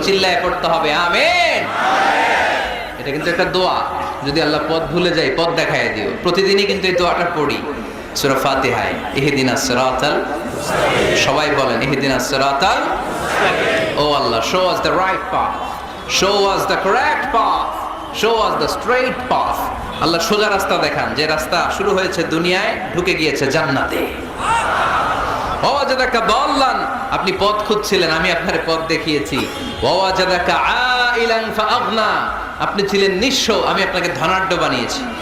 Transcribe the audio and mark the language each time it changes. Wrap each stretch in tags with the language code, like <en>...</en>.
<bn>চিল্লায় পড়তে হবে আমিন। এটা কিন্তু একটা দোয়া। যদি আল্লাহ পথ ভুলে যাই, পথ দেখায় দিও। প্রতিদিনই কিন্তু এই দোয়াটা পড়ি সূরা ফাতিহায়,</bn> <ar>ইহদিনাস সিরাতাল মুস্তাকিম।</ar> <bn>সবাই বলেন,</bn> <ar>ইহদিনাস সিরাতাল মুস্তাকিম।</ar> <bn>ও আল্লাহ,</bn> <en>show us the right path, show us the correct path, show us the straight path।</en> <bn>আল্লাহ সোজা রাস্তা দেখান, যে রাস্তা শুরু হয়েছে দুনিয়ায়, ঢুকে গিয়েছে জান্নাতে।</bn> <ar>ওয়াজাদাকা দাল্লান,</ar> <bn>আপনি পথ খুঁজছিলেন, আমি আপনার পথ দেখিয়েছি।</bn> <ar>ওয়াজাদাকা আইলান ফাআগনা,</ar> <bn>আপনি ছিলেন নিঃস্ব, আমি আপনাকে ধনাঢ্য বানিয়েছি।</bn>